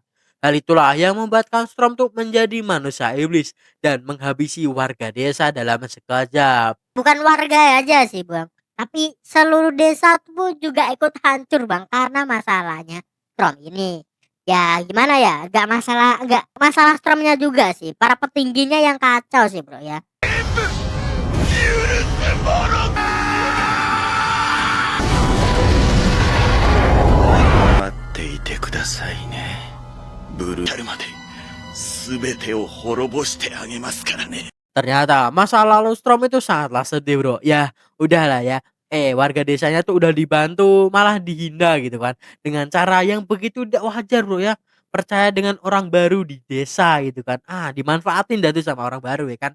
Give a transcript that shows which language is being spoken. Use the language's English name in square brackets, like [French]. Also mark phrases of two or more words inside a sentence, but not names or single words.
[Indonesian] Hal itulah yang membuatkan Storm tuh menjadi manusia iblis dan menghabisi warga desa dalam sekejap. Bukan warga aja sih bang, tapi seluruh desa tuh juga ikut hancur bang, karena masalahnya Storm ini. Ya gimana ya, gak masalah Stormnya juga sih, para petingginya yang kacau sih bro ya. [Japanese] 待っていてくださいね。ブルータルまで全てを滅ぼしてあげますからね。 [Indonesian] Ternyata masa lalu Storm itu sangatlah sedih bro. Ya udahlah ya. Warga desanya tuh udah dibantu malah dihina gitu kan, dengan cara yang begitu tidak wajar bro ya. Percaya dengan orang baru di desa gitu kan. Dimanfaatin dah tuh sama orang baru ya kan.